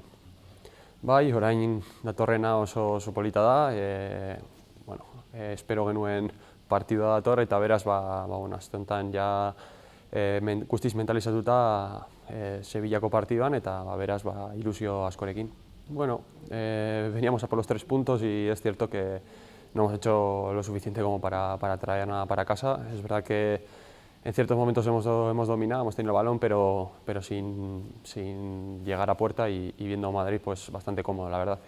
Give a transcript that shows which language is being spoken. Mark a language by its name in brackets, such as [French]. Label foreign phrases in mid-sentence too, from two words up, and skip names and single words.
[Basque] Bai, orain datorrena oso polita da, espero genuen partidua dator eta beraz aste honetan ja guztiz mentalizatuta Sevillako partiduan eta beraz ilusio askorekin. [Spanish] Bueno, veníamos a por los 3 puntos y es cierto que no hemos hecho lo suficiente como para traer nada para casa. Es verdad que en ciertos momentos hemos dominado, hemos tenido el balón, pero sin llegar a puerta y viendo a Madrid pues bastante cómodo, la verdad.